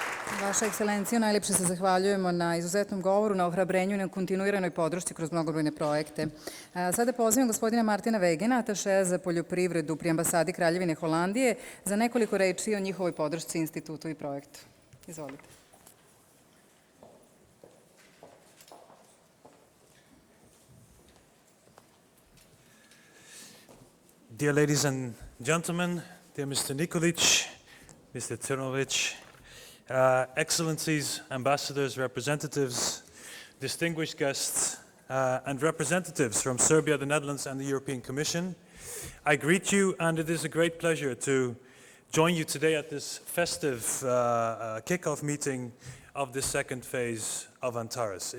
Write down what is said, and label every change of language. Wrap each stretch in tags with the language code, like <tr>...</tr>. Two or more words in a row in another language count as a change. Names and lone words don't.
<sr>Vaša ekscelencijo, najlepše se zahvaljujemo na izuzetnom govoru, na ohrabrenju i na kontinuiranoj podršci kroz mnogobrojne projekte. Sada pozivam gospodina Maartena Wegena, Attaché za poljoprivredu pri ambasadi Kraljevine Holandije, za nekoliko reči o njihovoj podršci institutu i projektu. Izvolite.</sr> <en>Dear ladies and gentlemen, dear Mr. Nikolic, Mr. Crnovic, Excellencies, ambassadors, representatives, distinguished guests, and representatives from Serbia, the Netherlands, and the European Commission, I greet you, and it is a great pleasure to join you today at this festive kickoff meeting of the second phase of ANTARES.</en>